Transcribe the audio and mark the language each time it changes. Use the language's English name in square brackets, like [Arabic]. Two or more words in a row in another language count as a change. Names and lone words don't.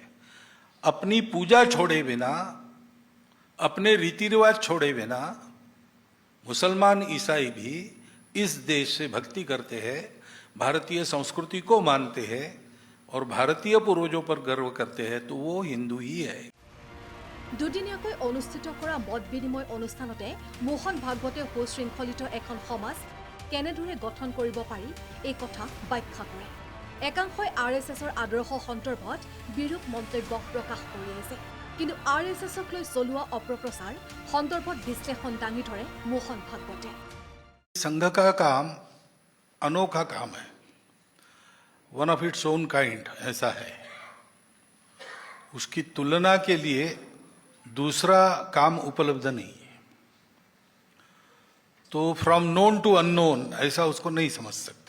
[Hindi] अपनी पूजा छोड़े बिना, अपने रीति रिवाज छोड़े बिना मुसलमान ईसाई भी इस देश से भक्ति करते हैं, भारतीय संस्कृति को मानते हैं और भारतीय पूर्वजों पर गर्व करते हैं, तो वो हिंदू ही है। [Assamese] দুদিনীয়াকৈ অনুষ্ঠিত কৰা মত বিনিময় অনুষ্ঠানতে মোহন ভাগৱতে সুশৃংখলিত এখন সমাজ কেনেদৰে গঠন কৰিব পাৰি এই কথা ব্যাখ্যা কৰে। একাংশই RSSৰ আদৰ্শ সন্দৰ্ভত বিৰূপ মন্তব্য প্ৰকাশ কৰি আহিছে, কিন্তু RSSক লৈ চলোৱা অপপ্ৰচাৰ সন্দৰ্ভত বিশ্লেষণ দাঙি ধৰে মোহন ভাগৱতে। [Hindi] संघ का काम अनोखा काम है, [English] one of its own kind [Hindi] ऐसा है। उसकी तुलना के लिए दूसरा काम उपलब्ध नहीं है। तो [English] from known to unknown [Hindi] ऐसा उसको नहीं समझ सकते।